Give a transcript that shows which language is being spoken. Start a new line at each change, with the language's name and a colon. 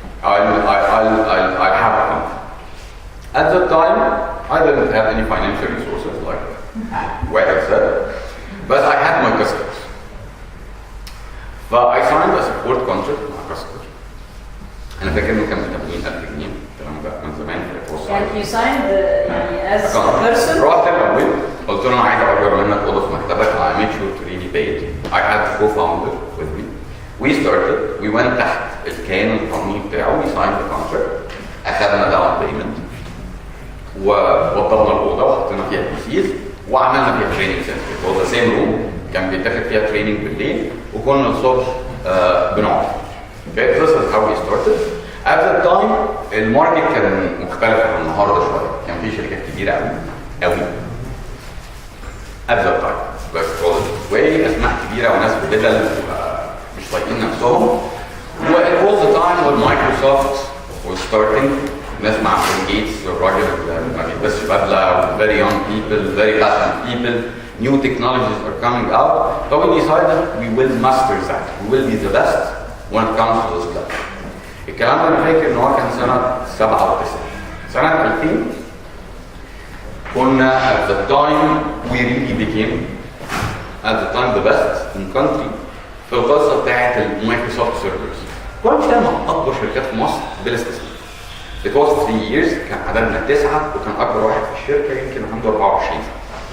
English: I'll have a company. At that time I didn't have any financial resources like what I said, but I had my customers. ف I signed a support contract مع customer.
Arabic: انا فاكر انه كان ب 80,000 جنيه الكلام ده من زمان.
English: يعني you signed يعني as a person.
Arabic: رحت الاول قلت له انا عايز اجر منك اوضه في مكتبك.
English: I made sure to really pay it. I had a co-founder with me. We started. We went
Arabic: تحت الكيان القانوني بتاعه.
English: We signed the contract.
Arabic: اخذنا down payment. ووضبنا الاوضه وحطينا فيها PCs وعملنا فيها training center.
English: It was the same room.
Arabic: كان بيتاخد فيها training بالليل وكنا الصبح بنقعد.
English: Okay, this is how we started. At that time
Arabic: الماركت كان مختلف عن النهارده شويه. كان في شركات كبيره قوي.
English: At that time. Let's call it this way.
Arabic: اسماء كبيره وناس بدل مش طايقين نفسهم.
English: It was the time when Microsoft was starting
Arabic: نسمع عن جيتس الراجل اللي ما بيلبسش بدله
English: very young people very passionate people new technologies are coming out so we decided we will master that we will be the best when it comes to this club.
Arabic: الكلام ده انا فاكر ان هو كان سنه 97 سنه 2000 كنا
English: at the time we really became at the time the best in country
Arabic: في القصه بتاعت المايكروسوفت سيرفرز. كنا بنشتغل مع اكبر شركات في مصر بلا استثناء.
English: It was 3 years
Arabic: كان عددنا 9 وكان اكبر واحد في الشركه يمكن عنده 24 سنه.